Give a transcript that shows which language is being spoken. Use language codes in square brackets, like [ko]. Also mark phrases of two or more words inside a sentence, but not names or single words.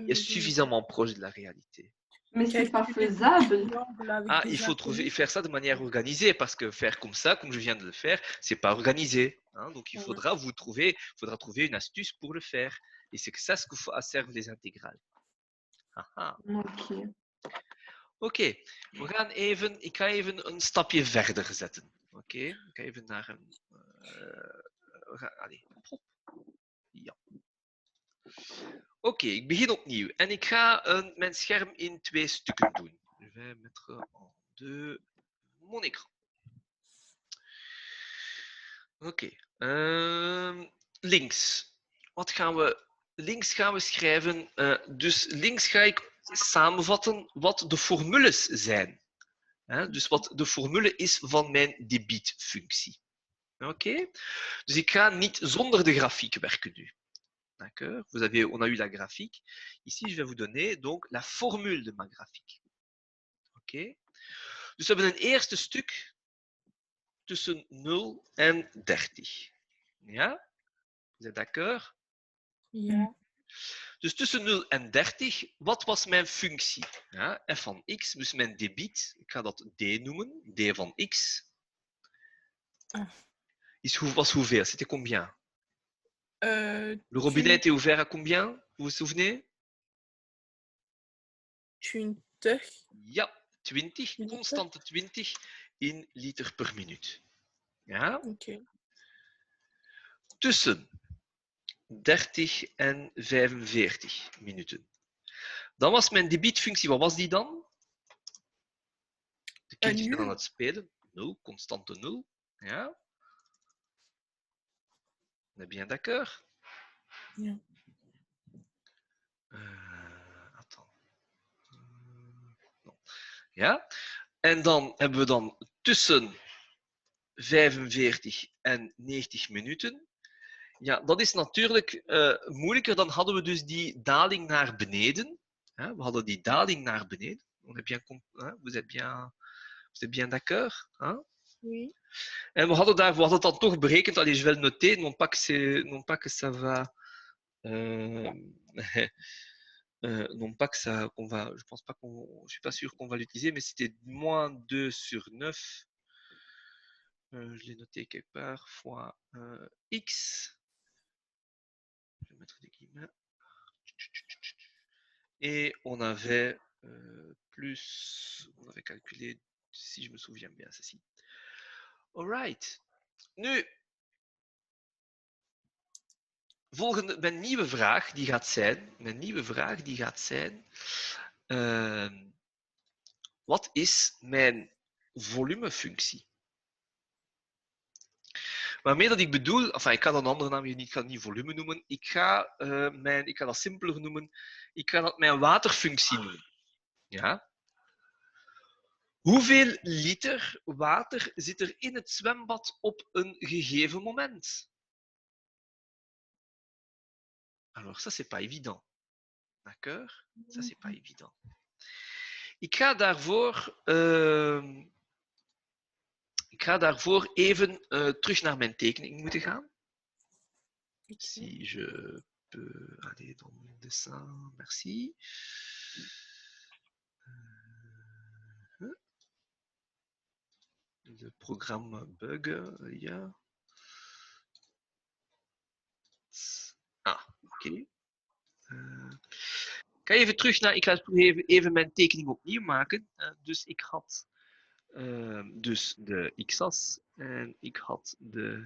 [fr] qui est mais bon. suffisamment proche de la réalité. Mais c'est pas Calculer des faisable. triangles avec Ah, des il faut trouver, inconnus. faire ça de manière organisée, parce que faire comme ça, comme je viens de le faire, c'est pas organisé. Hein. Donc il Ouais. faudra trouver une astuce pour le faire. Et c'est que ça ce que servent les intégrales. Haha. Ok. [nl] Oké, ik ga even een stapje verder zetten. Oké, ik ga even naar een... allez, hop. Ja. Oké, ik begin opnieuw. En ik ga mijn scherm in twee stukken doen. [fr] Je vais mettre en deux mon écran. [nl] Oké. Links. Links gaan we schrijven. Dus links ga ik samenvatten wat de formules zijn. Dus wat de formule is van mijn debietfunctie. Oké? Dus ik ga niet zonder de grafiek werken nu. [fr] D'accord? On a eu la graphique. Ici, je vais vous donner donc la formule de ma graphique. [nl] Oké? Dus we hebben een eerste stuk tussen 0 en 30. Ja? [fr] Vous êtes d'accord? [nl] Ja. Dus tussen 0 en 30, wat was mijn functie? Ja, f van x, dus mijn debiet, ik ga dat d noemen, d van x, was hoeveel? [fr] C'était combien? Le robinet était ouvert à combien? Vous vous souvenez? 20. [nl] Ja, 20, constante 20 in liter per minuut. Ja? Ok. Tussen 30 en 45 minuten. Dan was mijn debietfunctie, wat was die dan? De kindjes zijn aan het spelen. 0, constante 0. Ja? [fr] On est bien d'accord? [nl] Ja. [fr] Attends. Non. [nl] Ja? En dan hebben we dan tussen 45 en 90 minuten. Ja, dat is natuurlijk moeilijker. Dan hadden we dus die daling naar beneden. We hadden die daling naar beneden. [fr] Vous êtes bien d'accord? Oui. [nl] En we hadden het dan toch berekend. [fr] Allez, je vais le noter. Non pas que ça va... non pas que ça, je pense pas je suis pas sûr qu'on va l'utiliser, mais c'était moins 2 sur 9. Je l'ai noté quelque part, fois x. Je vais mettre des guillemets. Et on avait on avait calculé, si je me souviens bien, ceci. [en] Alright. [nl] Nu, volgende, mijn nieuwe vraag die gaat zijn, wat is mijn volumefunctie? Waarmee dat ik bedoel, enfin, ik ga dat een andere naam geven, ik ga het niet volume noemen. Ik ga dat simpeler noemen. Ik ga dat mijn waterfunctie noemen. Ja? Hoeveel liter water zit er in het zwembad op een gegeven moment? [fr] Alors, ça, c'est pas évident. D'accord? Ça, c'est pas évident. [nl] Ik ga daarvoor even terug naar mijn tekening moeten gaan. [fr] Si je peux aller dans mon dessin, merci. Le programme bug, [nl] ja. Ah, oké. Ik ga even terug naar. Ik ga even mijn tekening opnieuw maken. Dus ik had dus de x-as en ik had de.